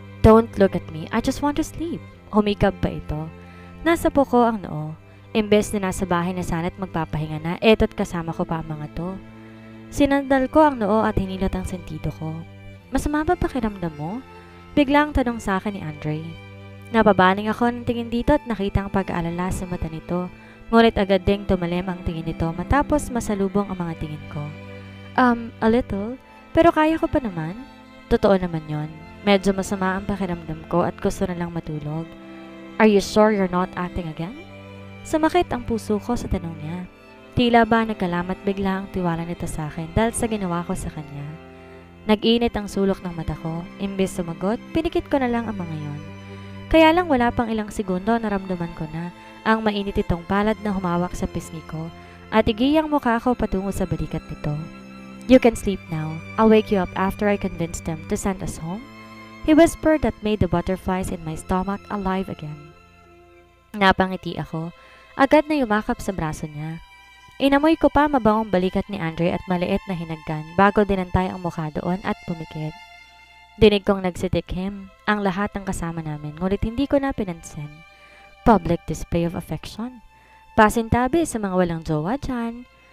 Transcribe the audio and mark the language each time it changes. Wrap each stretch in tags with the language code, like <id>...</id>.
<en>Don't look at me, I just want to sleep.</en> <tl>Humikab pa ito. Nasa puko ang noo. Imbes na nasa bahay na sana't magpapahinga na, eto't kasama ko pa ang mga to. Sinandal ko ang noo at hinilat ang sentido ko. Masama ba pakiramdam mo? Biglang tanong sa akin ni Andre. Napabaling ako ng tingin dito at nakita ang pag-aalala sa mata nito. Ngunit agad ding tumalim ang tingin nito matapos masalubong ang mga tingin ko.</tl> <en>A little,</en> <tl>pero kaya ko pa naman. Totoo naman yon. Medyo masama ang pakiramdam ko at gusto na lang matulog.</tl> <en>Are you sure you're not acting again?</en> <tl>Sumakit ang puso ko sa tanong niya. Tila ba nagkalamat bigla ang tiwala nito sa akin dahil sa ginawa ko sa kanya. Nag-init ang sulok ng mata ko. Imbes sumagot, pinikit ko na lang ang mga yon. Kaya lang wala pang ilang segundo naramdaman ko na ang mainit itong palad na humawak sa pisngi ko at igiyang mukha ko patungo sa balikat nito.</tl> <en>You can sleep now. I'll wake you up after I convince them to send us home. He whispered that made the butterflies in my stomach alive again.</en> <tl>Napangiti ako. Agad na yumakap sa braso niya. Inamoy ko pa mabangong balikat ni Andre at maliit na hinagkan bago dinantay ang mukha doon at pumikit. Dinig kong nagsitikhim ang lahat ng kasama namin ngunit hindi ko na pinansin.</tl> <en>Public display of affection.</en> <tl>Pasintabi sa mga walang jowa dyan.</tl>